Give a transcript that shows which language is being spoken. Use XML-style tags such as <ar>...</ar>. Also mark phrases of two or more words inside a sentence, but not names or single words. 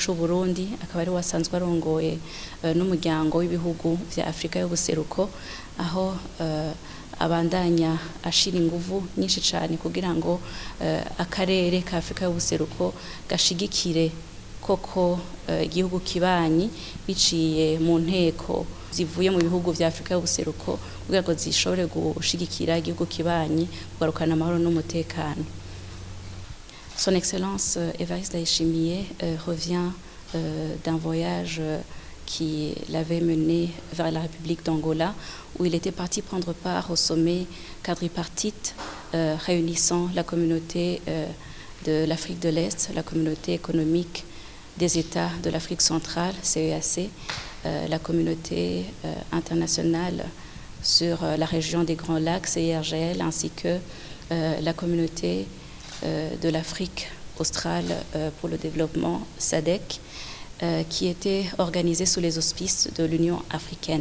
<rn>c'u Burundi, akaba ari wasanzwe arongoye n'umuryango w'ibihugu vya Afrika y'ubuseruko, aho abandanya ashira inguvu nyinshi cane kugira ngo akarere ka Afrika y'ubuseruko gashigikire koko igihugu kibanyi biciye mu nteko zivuye mu bihugu vya Afrika y'ubuseruko kugira ngo zishobore gushigikira igihugu kibanyi kugarukana amahoro n'umutekano.</rn> <fr>Son Excellence Evariste Ndayishimiye revient d'un voyage qui l'avait mené vers la République d'Angola, où il était parti prendre part au sommet quadripartite réunissant la communauté de l'Afrique de l'Est, la communauté économique des États de l'Afrique centrale, CEEAC, la communauté internationale sur la région des Grands Lacs, CIRGL, ainsi que la communauté de l'Afrique australe pour le développement, SADC, qui était organisé sous les auspices de l'Union africaine.</fr>